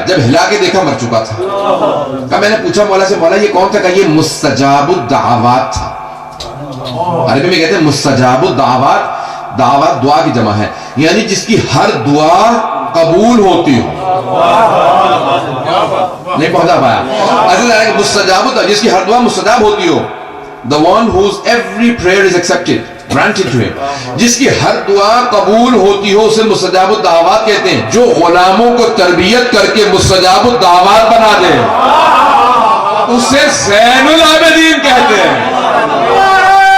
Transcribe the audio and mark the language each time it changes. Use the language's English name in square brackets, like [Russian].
[Urdu] جب ہلا کے دیکھا مر چکا تھا. کہا میں نے پوچھا مولا سے مولا یہ کون تھا؟ کہا یہ مستجاب الدعوات تھا. عربی میں کہتے ہیں مستجاب الدعوات. دعوات دعا کی جمع ہے، یعنی جس کی ہر دعا قبول ہوتی ہو. نہیں پہنچا پایا. مستجاب جس کی ہر دعا مستجاب ہوتی ہو. [English] The one whose every prayer is accepted, granted to him. [Urdu] جس کی ہر دعا قبول ہوتی ہو اسے مستجاب الدعوات کہتے ہیں. جو غلاموں کو تربیت کر کے مستجاب الدعوات بنا دے اسے زین العابدین کہتے ہیں.